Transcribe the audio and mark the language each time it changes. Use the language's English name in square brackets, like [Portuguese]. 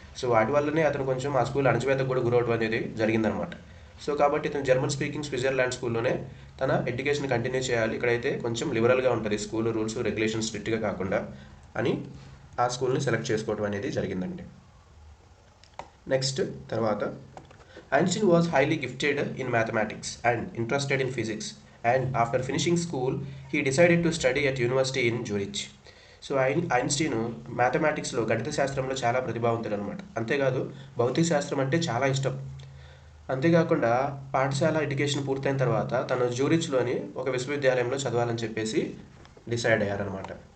[Telugu] So వాటి వల్లనే అతను కొంచెం ఆ స్కూల్ అణచివేతకు కూడా గురవడం అనేది జరిగిందనమాట. సో కాబట్టి ఇతను జర్మన్ స్పీకింగ్ స్విట్జర్లాండ్ స్కూల్లోనే తన ఎడ్యుకేషన్ కంటిన్యూ చేయాలి, ఇక్కడైతే కొంచెం లిబరల్గా ఉంటుంది స్కూల్ రూల్స్ రెగ్యులేషన్స్ స్ట్రిక్ట్గా కాకుండా అని ఆ స్కూల్ని సెలెక్ట్ చేసుకోవడం అనేది జరిగిందండి. [English] Next తర్వాత Einstein was highly gifted in mathematics and interested in physics, and after finishing school, he decided to study at university in Zurich. [Telugu] So Einstein మ్యాథమెటిక్స్లో గణిత శాస్త్రంలో చాలా ప్రతిభావంతుడు అనమాట. అంతేకాదు భౌతిక శాస్త్రం అంటే చాలా ఇష్టం. అంతేకాకుండా పాఠశాల ఎడ్యుకేషన్ పూర్తయిన తర్వాత తను జూరిచ్లోని ఒక విశ్వవిద్యాలయంలో చదవాలని చెప్పేసి డిసైడ్ అయ్యారనమాట.